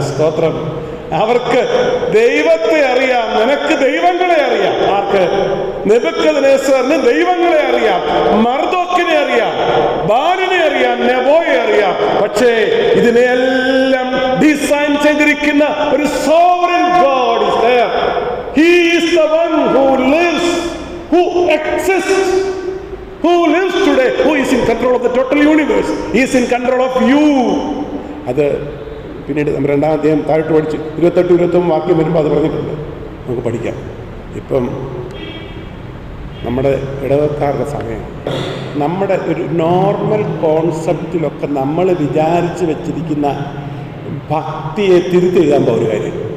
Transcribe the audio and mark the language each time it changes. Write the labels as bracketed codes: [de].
[ml] സ്തോത്രം. അവർക്ക് ദൈവത്തെ അറിയാം. നിനക്ക് ദൈവങ്ങളെ അറിയാം. ആർക്ക്? നെബൂഖദ്നേസറിന് ദൈവങ്ങളെ അറിയാം, മർദോക്കിനെ അറിയാം, ബാലിനെ അറിയാം, നെബോയെ അറിയാം. പക്ഷേ ഇതിനെല്ലാം ഡിസൈൻ ചെയ്തിരിക്കുന്ന ഒരു sovereign God [en] is there. He is the one who lives, who exists, who lives today, who is in control of the total universe. He is in control of you. [ml] അത് പിന്നീട് നമ്മൾ 2-ാം അധ്യായം താഴോട്ട് പഠിച്ച് 28-29 വാക്യം വരുമ്പോൾ അത് പറഞ്ഞിട്ടുണ്ട്, നമുക്ക് പഠിക്കാം. ഇപ്പം നമ്മുടെ ഇടവക്കാരുടെ സമയമാണ്. നമ്മുടെ ഒരു നോർമൽ കോൺസെപ്റ്റിലൊക്കെ നമ്മൾ വിചാരിച്ച് വെച്ചിരിക്കുന്ന ഭക്തിയെ തിരുത്തെഴുതാൻ ഒരു കാര്യം.